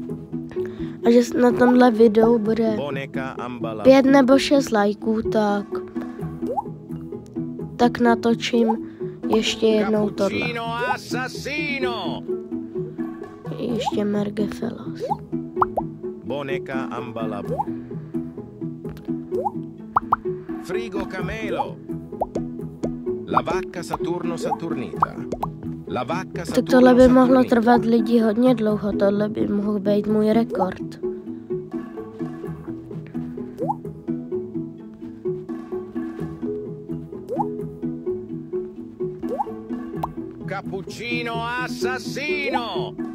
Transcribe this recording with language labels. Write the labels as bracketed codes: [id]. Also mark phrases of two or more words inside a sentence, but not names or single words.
[cs] A že na tomhle videu bude 5 nebo 6 lajků, tak natočím ještě jednou tohle. Ještě Merge Fellas. Boneca Ambalabu. Frigo Camelo. La vacca Saturno Saturnita. La vacca Saturno. Tak tohle by mohlo trvat lidi hodně dlouho, tohle by mohl být můj rekord. Cappuccino assassino.